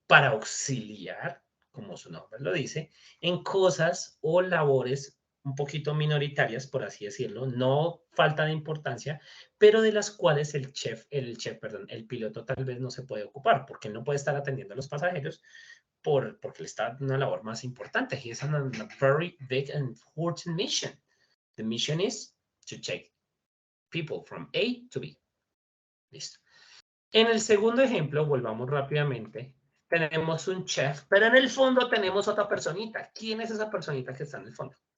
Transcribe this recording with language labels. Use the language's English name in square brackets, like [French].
[Spanish] Para auxiliar, como su nombre lo dice, en cosas o labores un poquito minoritarias, por así decirlo, no falta de importancia, pero de las cuales el piloto tal vez no se puede ocupar, porque no puede estar atendiendo a los pasajeros porque le está dando una labor más importante. [English] He has a very big and important mission. The mission is to take people from A to B. [Spanish] Listo. En el segundo ejemplo, volvamos rápidamente, tenemos un chef, pero en el fondo tenemos otra personita. ¿Quién es esa personita que está en el fondo?